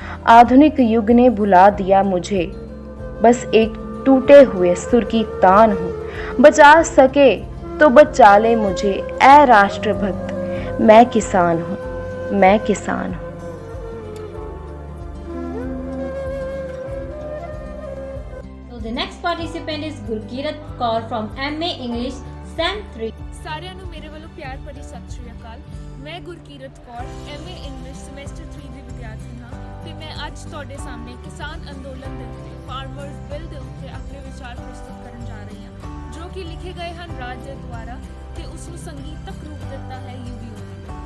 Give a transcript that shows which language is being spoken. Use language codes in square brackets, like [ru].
[hi] आधुनिक युग ने भुला दिया मुझे, बस एक टूटे हुए सुर की तान हूँ। बचा सके तो बचा ले मुझे ऐ राष्ट्रभक्त, मैं किसान हूँ, मैं किसान हूँ। [en] So the next participant is Gurkirat Kaur from MA English Sem 3. [pa] ਸਾਰਿਆਂ ਨੂੰ ਮੇਰੇ ਵੱਲੋਂ ਪਿਆਰ ਭਰੀ ਸਤਿ ਸ਼੍ਰੀ ਅਕਾਲ। ਮੈਂ Gurkirat Kaur MA English semester 3 ਦੀ ਵਿਦਿਆਰਥੀ ਹਾਂ ਤੇ ਮੈਂ ਅੱਜ ਤੁਹਾਡੇ ਸਾਹਮਣੇ ਕਿਸਾਨ ਅੰਦੋਲਨ ਦੇ ਉੱਤੇ ਫਾਰਮਰਸ ਬਿੱਲ ਦੇ ਉੱਤੇ ਆਪਣੇ ਵਿਚਾਰ ਪ੍ਰਸਤੁਤ ਕਰਨ ਜਾ ਰਹੀ ਹਾਂ, ਜੋ ਕਿ ਲਿਖੇ ਗਏ ਹਨ ਰਾਜ ਦੇ ਦੁਆਰਾ ਤੇ ਉਸ ਨੂੰ ਸੰਗੀਤਕ ਰੂਪ ਦਿੱਤਾ ਹੈ UVO ਨੇ।